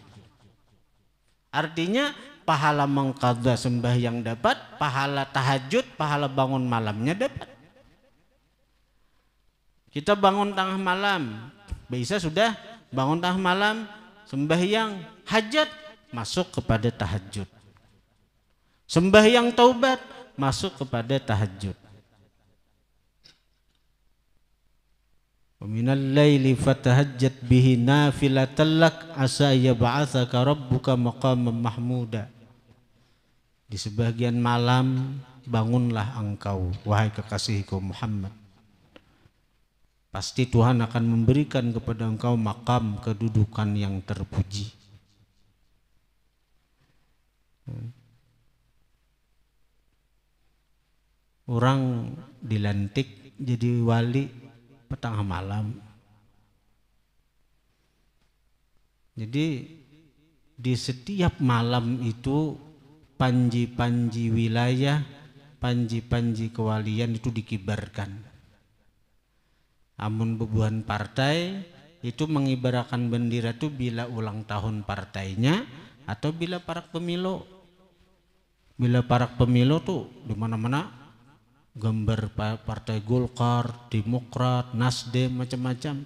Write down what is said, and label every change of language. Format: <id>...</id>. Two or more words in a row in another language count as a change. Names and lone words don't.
<id>Artinya pahala mengqadha sembahyang dapat, pahala tahajud, pahala bangun malamnya dapat. Kita bangun tengah malam, bisa sudah bangun tengah malam, sembahyang hajat masuk kepada tahajud. Sembahyang taubat masuk kepada tahajud.</id> <ar>ومن الليل فتهجد به نافلة لك عسى يبعثك ربك مقاما محمودا.</ar> <id>Di sebagian malam bangunlah engkau wahai kekasihku Muhammad. Pasti Tuhan akan memberikan kepada engkau makam kedudukan yang terpuji. Orang dilantik jadi wali petang malam. Jadi di setiap malam itu panji-panji wilayah, panji-panji kewalian itu dikibarkan.</id> <bjn>Amun bebuhan partai itu mengibarkan bendera itu bila ulang tahun partainya atau bila parak pemilu. Bila parak pemilu tuh di mana-mana gambar partai Golkar, Demokrat, Nasdem macam-macam.</bjn>